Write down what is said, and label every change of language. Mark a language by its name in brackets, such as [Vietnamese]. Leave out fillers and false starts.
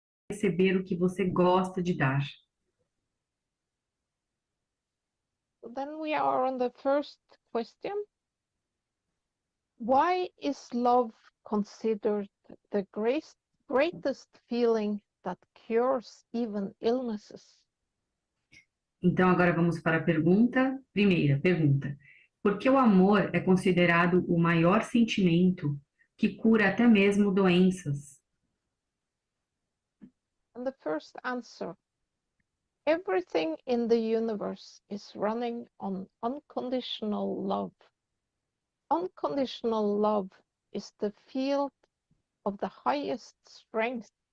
[Portuguese] Receber o que você gosta de dar. [English] Then we are on the first question. Why is love considered the greatest feeling that cures even illnesses? [Portuguese] Então, agora vamos para a primeira pergunta. Por que o amor é considerado o maior sentimento que cura até mesmo doenças? [English] And the first answer, everything in the universe is running on unconditional love. Unconditional love is the field of the highest strength.